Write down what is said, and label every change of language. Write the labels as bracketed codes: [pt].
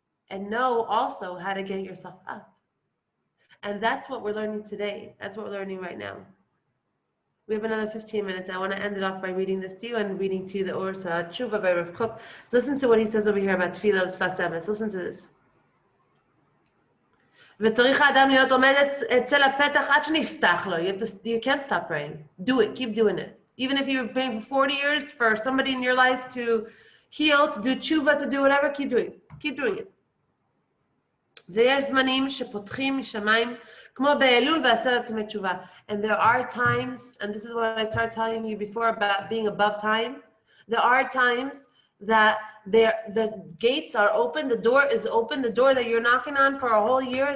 [en] And know also how to get yourself up. And that's what we're learning today. That's what we're learning right now. We have another 15 minutes. I want to end it off by reading this to you and reading to you the Or Tshuva by Rav Kook. Listen to what he says over here about Tefillah Sfas Emes. Listen to this. [he] וצריך האדם להיות עומד אצל הפתח עד שנפתח לו. [en] You can't stop praying. Do it. Keep doing it. Even if you're praying for 40 years for somebody in your life to heal, to do tshuva, to do whatever, keep doing it. Keep doing it. [he] ויש זמנים שפותחים משמיים כמו באלול ועשרת ימי תשובה. [en] And there are times, and this is what I started telling you before about being above time, there are times that the gates are open, the door is open, the door that you're knocking on for a whole year.